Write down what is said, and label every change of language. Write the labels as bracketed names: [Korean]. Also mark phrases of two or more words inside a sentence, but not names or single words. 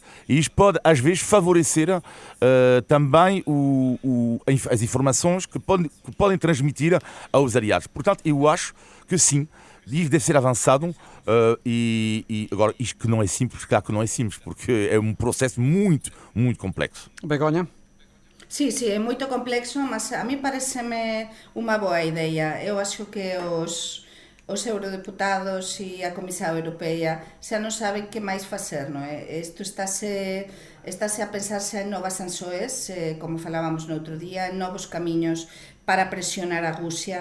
[Portuguese] E isto pode, às vezes, favorecer também as informações que podem transmitir aos aliados. Portanto, eu acho que sim, isso deve ser avançado e agora, isto que não é simples, claro que não é simples, porque é um processo muito, muito complexo. Begonha? [Galician] Sí, é moito complexo, mas a mí pareceme unha boa idea. Eu acho que os eurodeputados e a Comisión Europea xa non saben que máis facer, non é? Isto estáse a pensarse en novas sanções, como falábamos no outro día, en novos camiños para presionar a Rusia.